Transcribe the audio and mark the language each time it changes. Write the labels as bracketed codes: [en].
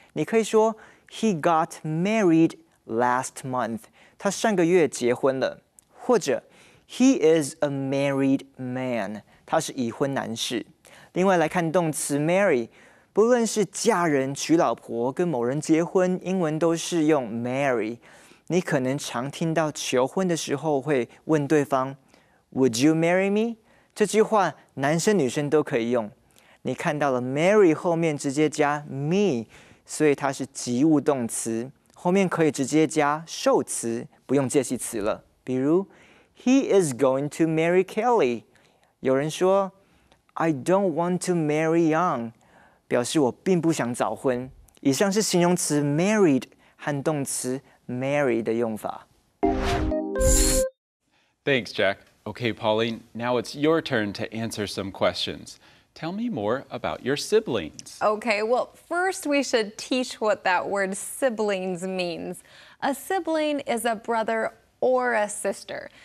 [zh] 你可以说 [en] He got married last month， [zh] 他上个月结婚了，或者 [en] He is a married man， [zh] 他是已婚男士。另外来看动词 marry， 不论是嫁人、娶老婆、跟某人结婚，英文都是用 marry。你可能常听到求婚的时候会问对方 [en] Would you marry me？ [zh] 这句话男生女生都可以用。你看到了 marry 后面直接加 me， 所以它是及物动词，后面可以直接加受词，不用介系词了。 [en] 比如 He is going to marry Kelly。 [zh] 有人说 [en] I don't want to marry young， [zh] 表示我并不想早婚。以上是形容词 married 和动词 marry 的用法。 [en] Thanks, Jack. Okay, Pauline, now it's your turn to answer some questions. Tell me more about your siblings. Okay, well, first we should teach what that word siblings means. A sibling is a brother or a sister.